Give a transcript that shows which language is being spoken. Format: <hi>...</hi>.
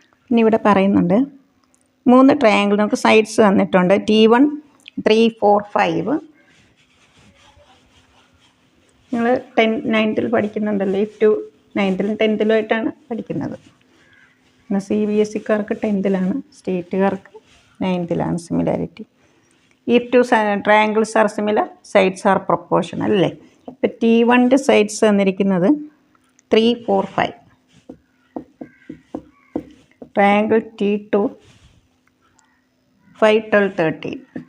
<ml>ഇനി ഇവിടെ പറയുന്നുണ്ട് 3 ട്രയാങ്കിൾ നമുക്ക് സൈഡ്സ് തന്നിട്ടുണ്ട്. T1 3 4 5. നിങ്ങൾ 9th പഠിക്കുന്നുണ്ടല്ലോ. If to 9th 10th ആയിട്ടാണ് പഠിക്കുന്നത്. പിന്നെ CBSE-കാർക്ക് 10th, സ്റ്റേറ്റുകാർക്ക് 9th similarity.</ml> <en>If two triangles are similar, sides are proportional അല്ലേ?</en> <ml>ഇപ്പം T1 സൈഡ്സ് തന്നിരിക്കുന്നത് 3 4 5. Triangle T2 5 12 13.</ml>